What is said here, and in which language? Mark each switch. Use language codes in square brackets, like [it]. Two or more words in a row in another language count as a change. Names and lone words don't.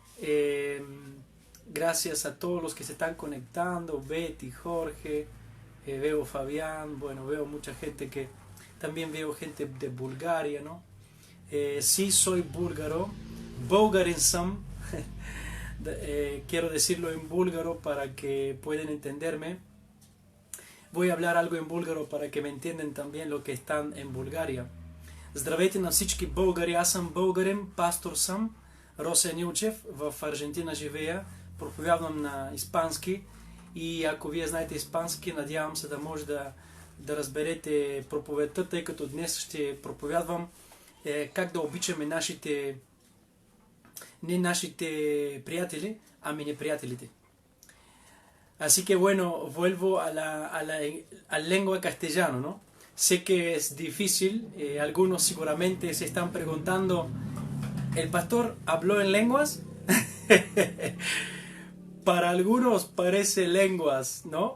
[es] Gracias a todos los que se están conectando, Betty, Jorge, veo Fabián, bueno, veo mucha gente que también veo gente de Bulgaria, ¿no? Sí, soy búlgaro, Bulgarinsam, quiero decirlo en búlgaro para que puedan entenderme. Voy a hablar algo en búlgaro para que me entiendan también lo que están en Bulgaria. [bg] Здравейте на всички българи, аз съм българин, пастор съм, Росен Илчев, в Аржентина живея, проповядвам на испански и ако вие знаете испански, надявам се да може да разберете проповедта, тъй като днес ще проповядвам как да обичаме не нашите приятели, ами неприятелите. [es] Así que bueno, vuelvo a la lengua castellano, ¿no? Sé que es difícil, algunos seguramente se están preguntando, ¿el pastor habló en lenguas? Para algunos parece lenguas, ¿no?